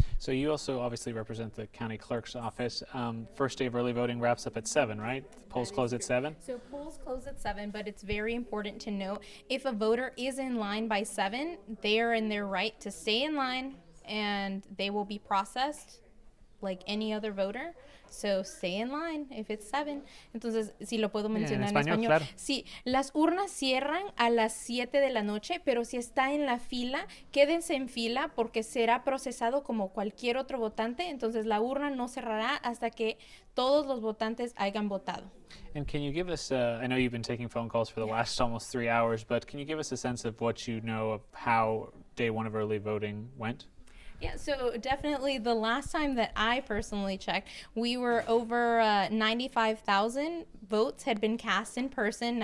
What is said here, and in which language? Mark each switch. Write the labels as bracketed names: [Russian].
[English] So you also obviously represent the county clerk's office. First day of early voting wraps up at 7, right? The polls close at 7? So polls close at 7, but it's very important to note if a voter is in line by 7, they are in their right to stay in line and they will be processed like any other voter. So stay in line if it's 7. [Spanish] Entonces, si lo puedo mencionar en español. Claro. Sí, las urnas cierran a las 7 de la noche, pero si está en la fila, quédense en fila porque será procesado como cualquier otro votante. Entonces, la urna no cerrará hasta que todos los votantes hayan votado. [English] And can you give us, I know you've been taking phone calls for the last almost 3 hours, but can you give us a sense of what you know of how day 1 of early voting went? Yeah, so definitely the last time that I personally checked, we were over 95,000 votes had been cast in person.